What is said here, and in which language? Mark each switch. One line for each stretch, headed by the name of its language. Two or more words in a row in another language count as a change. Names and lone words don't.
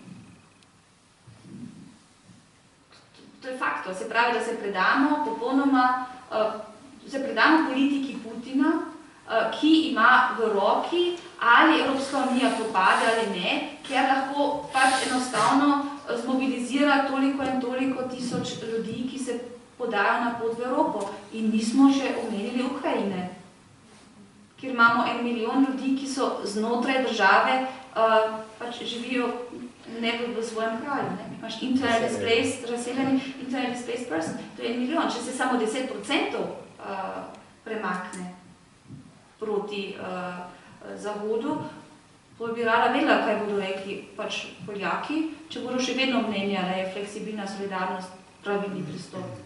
Slovenian: To je fakt, se pravi, da se predamo popolnoma, politiki Putina, ki ima v roki, ali Evropska unija propade ali ne, ker lahko pač enostavno zmobilizira toliko in toliko tisoč ljudi, ki se podajo na pot v Evropo. In nismo še omenili Ukrajine, kjer imamo 1 milijon ljudi, ki so znotraj države, pač živijo ne v svojem kraju. Imaš
English: internally displaced,
Slovenian: razseljeni
English: internally displaced person,
Slovenian: to je 1 milijon. Če se samo 10% premakne proti Zahodu, bi rada vedela, kaj bodo rekli pač Poljaki, če bodo še vedno mnenja, da je fleksibilna solidarnost pravilni pristop.